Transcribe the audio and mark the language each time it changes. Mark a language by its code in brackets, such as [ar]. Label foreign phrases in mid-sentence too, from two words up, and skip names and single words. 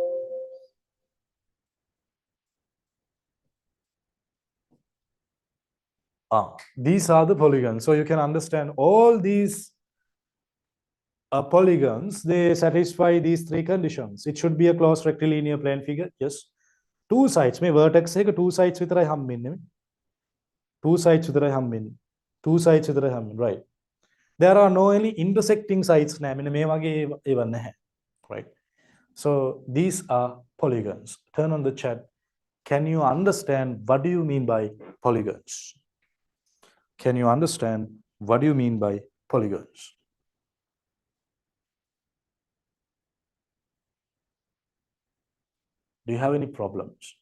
[en] These are the polygons. So you can understand all these polygons, they satisfy these three conditions. It should be a closed rectilinear plane figure. Yes. Two sides. මේ vertex එක two sides [si] විතරයි හම්බෙන්නේ. [en] Two sides [si] විතරයි හම්බෙන්නේ. [en] Two sides [si] විතරයි හම්බෙන්නේ. [en] Right. There are no any intersecting sides නෑ. [si] මෙන්න මේ වගේ ඒවා නැහැ. [en] Right. So these are polygons. Turn on the chat. Can you understand what do you mean by polygons? Can you understand what do you mean by polygons? Do you have any problems?